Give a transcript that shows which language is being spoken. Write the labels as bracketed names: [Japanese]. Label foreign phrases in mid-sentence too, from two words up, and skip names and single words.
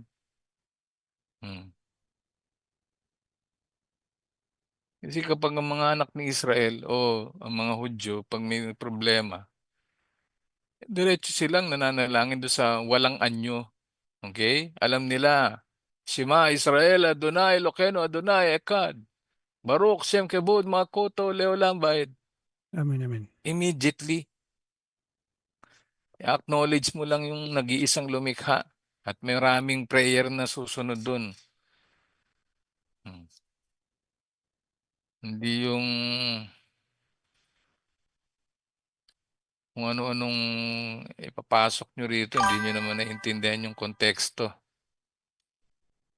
[Filipino] Hmm. Kasi kapag ang mga anak ni Israel o ang mga Hudyo, pag may problema, diretso silang nananalangin doon sa walang anyo. Okay? Alam nila, [Hebrew] שמע ישראל, אדוני, אלוקינו, אדוני, אחד. ברוך שם כבוד, מלכותו, לעולם, Bayed. Amen, amen. [Filipino] Immediately, acknowledge mo lang yung nag-iisang lumikha at may maraming prayer na susunod dun. Hmm. Hindi yung kung ano-anong ipapasok nyo rito, hindi nyo naman naintindihan yung konteksto.